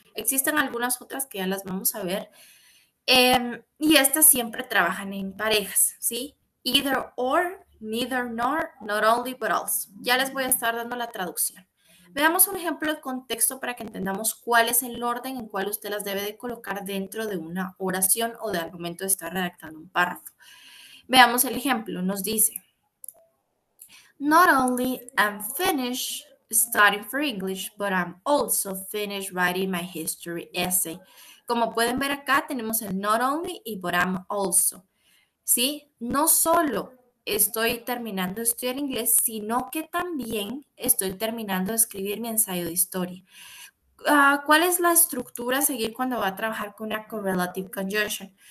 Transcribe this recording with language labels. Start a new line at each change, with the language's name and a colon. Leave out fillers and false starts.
Spanish: Existen algunas otras que ya las vamos a ver y estas siempre trabajan en parejas, ¿sí?
English: Either or, neither nor, not only but also.
Spanish: Ya les voy a estar dando la traducción. Veamos un ejemplo de contexto para que entendamos cuál es el orden en cual usted las debe de colocar dentro de una oración o al momento de estar redactando un párrafo. Veamos el ejemplo. Nos dice,
English: not only I'm finished studying for English, but I'm also finished writing my history essay.
Spanish: Como pueden ver acá, tenemos el not only y but I'm also. ¿Sí? No solo estoy terminando de estudiar inglés, sino que también estoy terminando de escribir mi ensayo de historia. ¿Cuál es la estructura a seguir cuando va a trabajar con una correlative conjunction?